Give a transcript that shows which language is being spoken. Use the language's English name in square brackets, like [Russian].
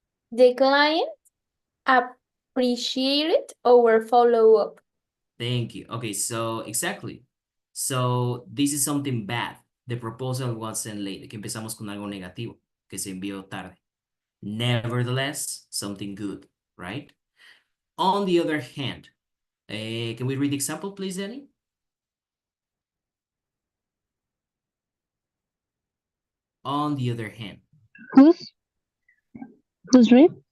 [English] The client appreciated our follow-up. Thank you. Okay, so exactly. So this is something bad. The proposal was sent late. [Spanish] Aquí empezamos con algo negativo, que se envió tarde. [English] Nevertheless, something good, right? On the other hand, can we read the example, please, Danny? On the other hand. Who's read?